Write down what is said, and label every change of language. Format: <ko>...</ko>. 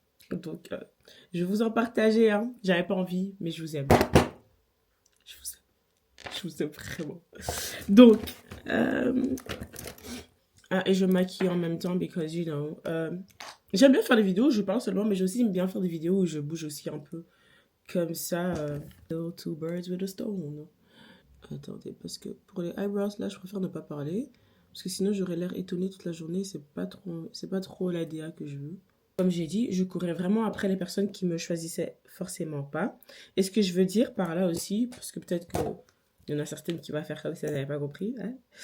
<fr>Donc, je vais vous en partager. Hein. J'avais pas envie, mais je vous aime. Je vous aime. Je vous aime vraiment. Donc, et je maquille en même temps</fr> <en>because, you know,</en> <fr>j'aime bien faire des vidéos où je parle seulement, mais j'aime aussi bien faire des vidéos où je bouge aussi un peu. Comme ça,</fr> <en>two birds with a stone.</en> <fr>Attendez, parce que pour les eyebrows, là, je préfère ne pas parler. Parce que sinon, j'aurais l'air étonnée toute la journée. C'est pas trop la DA que je veux. Comme j'ai dit, je courais vraiment après les personnes qui me choisissaient forcément pas. Et ce que je veux dire par là aussi, parce que peut-être qu'il y en a certaines qui vont faire comme si elles n'avaient pas compris. Hein.</fr>